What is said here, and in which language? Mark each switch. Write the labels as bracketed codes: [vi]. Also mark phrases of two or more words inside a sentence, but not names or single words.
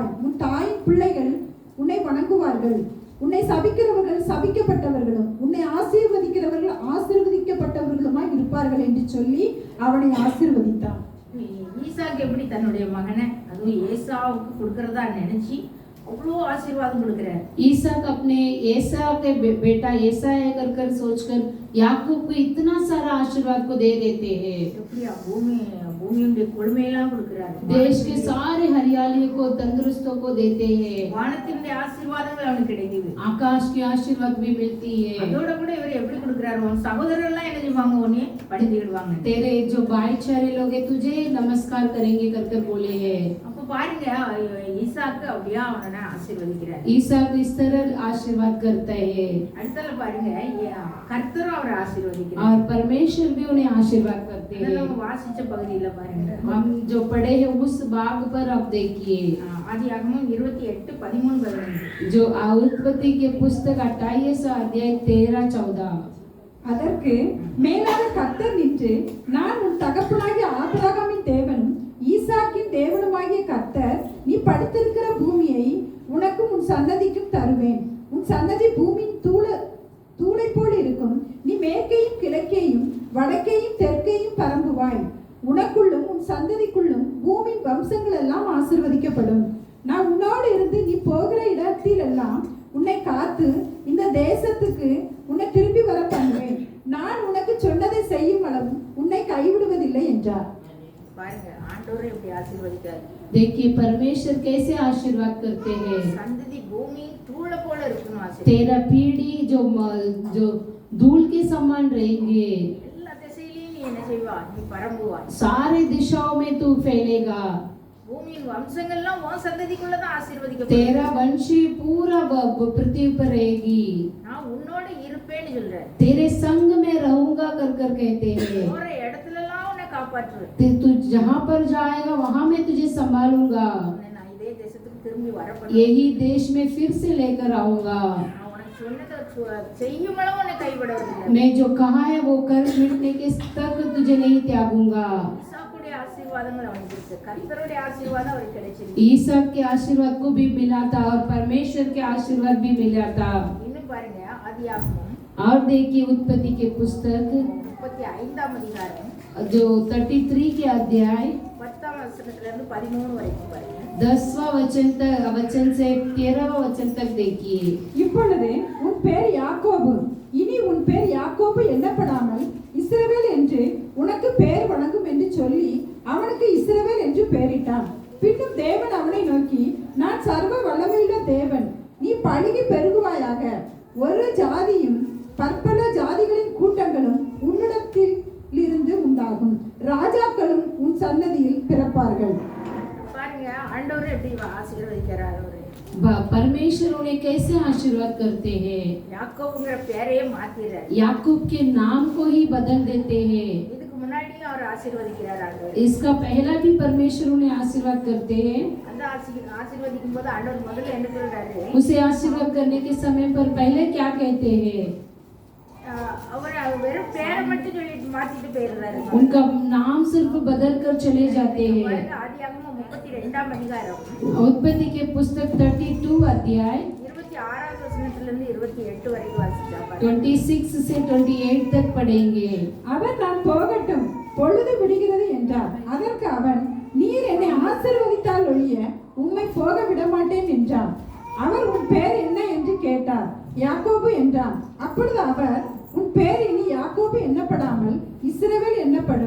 [ta] உன் தாயின் பிள்ளைகள் உன்னை வணங்குவார்கள். உன்னை சபிக்கிறவர்கள் சபிக்கப்பட்டவர்களும் உன்னை ஆசீர்வதிக்கிறவர்கள் ஆசீர்வதிக்கப்பட்டவர்களுமாய் இருப்பார்கள் என்று சொல்லி அவனை ஆசீர்வதித்தான். ஈசாக்கு எப்படி தன்னுடைய மகனை அதுவும் ஏசாவுக்கு கொடுக்கறதா நினைச்சு அவ்வளோ ஆசீர்வாதம் கொடுக்கிறார். [hi] ईसाक अपने एसाव के बेटा एसा है कर सोचकर याकूब को इतना सारा आशीर्वाद को दे देते हैं। [ta] எப்படியா பூமியுடைய கொழுமையெல்லாம் கொடுக்கிறார். [hi] देश के सारे हरियाली को तंदुरुस्तों को देते हैं। [ta] வானத்தினுடைய ஆசீர்வாதங்கள் அவனுக்கு கிடைக்குது. [hi] आकाश की आशीर्वाद भी मिलती है। [ta] அதோட கூட இவர் எப்படி கொடுக்கிறார்? உன் சகோதரர் எல்லாம் என்ன செய்வாங்க? உன்னை படித்துக்கிடுவாங்க. [hi] तेरे जो भाईचारे लोग हैं तुझे नमस्कार करेंगे कर बोले हैं। [ta] அப்ப பாருங்க ஈசாக்கு அப்படியே அவனை ஆசீர்வதிக்கிறார். [hi] ईसाक इस तरह आशीर्वाद करता है। [ta] அடுத்தல பாருங்க கர்த்தரும் அவரை ஆசீர்வதிக்கிறார். [hi] और परमेश्वर भी उन्हें आशीर्वाद करते हैं। [ta] நம்ம வாசிச்ச பகுதியில பாருங்க [hi] हम जो पढ़े हैं उस भाग पर आप देखिए [ta] ஆதியாகமம் 28:13-15 [hi] जो उत्पत्ति के पुस्तक 28 अध्याय 13-14। [ta] அதற்கு மேலாக கர்த்தர் நின்று, நான் உன் தகப்பனாகிய ஆபிரகாமின் தேவனும் ஈசாக்கின் தேவனுமாகிய கர்த்தர், நீ படுத்திருக்கிற பூமியை உனக்கும் உன் சன்னதிக்கும் தருவேன். உன் சன்னதி பூமியின் தூளை போல் இருக்கும். நீ மேற்கையும் கிழக்கையும் வடக்கையும் தெற்கையும் பரம்புவாய். உனக்குள்ளும் உன் சந்ததிக்குள்ளும் பூமியின் வம்சங்கள் எல்லாம் ஆசீர்வதிக்கப்படும். நான் உன்னோடு இருந்து நீ போகிற இடத்தில் எல்லாம் உன்னை காத்து இந்த தேசத்துக்கு உன்னை திரும்பி வர பண்ணுவேன். நான் உனக்கு சொன்னதை செய்யும் அளவு உன்னை கைவிடுவதில்லை என்றார். பாருங்க ஆண்டவரே இப்படி ஆசீர்வதிக்கிறார். [hi] देखिए परमेश्वर कैसे आशीर्वाद करते हैं। [ta] சந்ததி பூமி தூள போல இருக்கணும் ஆசீர்வாதம். [hi] तेरा पीढ़ी जो धूल के समान रहेंगे। [ta] எல்லா திசையிலயும் நீ என்ன செய்வா? நீ பரம்புவா. [hi] सारे दिशाओं में तू फैलेगा। [ta] பூமியின் வம்சங்கள்லாம் உன் சந்ததிக்குள்ள தான் ஆசீர்வதிக்கப்படும். [hi] तेरा वंशी पूरा पृथ्वी पर रहेगी। [ta] நான் உன்னோட இருப்பேன்னு சொல்றேன். [hi] तेरे संग में रहूंगा कर कहते हैं। [ta] போற இடத்துல எல்லாம் உன்னை காப்பாற்றுவேன். [hi] तू जहाँ पर जाएगा वहाँ मैं तुझे संभालूंगा। [ta] உன்னை நான் இதே தேசத்துக்கு திரும்பி வரப்படும். [hi] यही देश में फिर से लेकर आऊंगा। [ta] நான் உனக்கு சொன்னதை செய்யும் அளவு உன்னை கைவிடுவதில்லை. [hi] मैं जो कहा है वो कर मिटने के तक तुझे नहीं त्यागूंगा। [ta] ஈசாக்குடைய ஆசீர்வாதங்கள் அவனுக்கு இருக்கு. கர்த்தருடைய ஆசீர்வாதம் அவருக்கு கிடைச்சிருக்கு. [hi] ईसाक के आशीर्वाद को भी मिला था और परमेश्वर के आशीर्वाद भी मिला था। [ta] இன்னும் பாருங்க ஆதியாகமம் [hi] और देखिए उत्पत्ति के पुस्तक [ta] 35ஆம் அதிகாரம் [hi] जो 33 के अध्याय [ta] 10ஆம் வசனத்துல இருந்து 13 வரைக்கும் பாருங்க. [hi] 10वां वचन से 13वां वचन तक देखिए। [ta] இப்பொழுது உன் பேர் யாக்கோபு, இனி உன் பேர் யாக்கோபு எண்ணப்படாமல் இஸ்ரவேல் என்று உனக்கு பேர் வழங்கும் என்று சொல்லி அவனுக்கு இஸ்ரவேல் என்று பெயரிட்டான். பின்னும் தேவன் அவனை நோக்கி, நான் சர்வ வல்லமையுள்ள தேவன், நீ பலுகி பெருகுவாயாக. ஒரு ஜாதியும் பற்பல ஜாதிகளின் கூட்டங்களும் உன்னிடத்தில் இருந்து உண்டாகும். ராஜாக்களும் உன் சன்னதியில் பிறப்பார்கள். பாருங்க ஆண்டவர் எப்படி ஆசீர்வதிக்கிறார். அவரு [hi] परमेश्वर उन्हें कैसे आशीर्वाद करते हैं। [ta] யாக்கோபுங்கிற பேரையே மாத்திறார். [hi] याकूब के नाम को ही बदल देते हैं। [ta] இதுக்கு முன்னாடியும் அவர் ஆசீர்வதிக்கிறார். ஆண்டவர் [hi] इसका पहला भी परमेश्वर उन्हें आशीर्वाद करते हैं। [ta] அந்த ஆசீர்வதிக்கும் போது ஆண்டவர் முதல்ல என்ன சொல்றாரு? [hi] उसे आशीर्वाद करने के समय पर पहले क्या कहते हैं? [ta] அவர் வெறும் பேரை மட்டும் சொல்லிட்டு மாத்திட்டு போயிடுறாரு. [hi] उनका नाम सिर्फ बदल कर चले जाते हैं। [ta] ஆதியாகமம் 32ஆம் அதிகாரம் [hi] उत्पत्ति के पुस्तक 32 अध्याय [ta] 26வது வசனத்திலிருந்து 28 வரைக்கும் வாசிச்சா பாருங்க. [hi] 26 से 28 तक पढ़ेंगे। [ta] அவர் நான் போகட்டும், பொழுது விடுகிறது என்றார். அதற்கு அவன், நீர் என்னை ஆசீர்வதித்தால் ஒழிய உம்மை போக விட மாட்டேன் என்றார். அவர், உன் பேர் என்ன என்று கேட்டார். யாக்கோபு என்றான். அப்பொழுது அவர், உன் பேர் இனி யாக்கோபு எண்ணப்படாமல் இஸ்ரவேல் எண்ணப்படும்.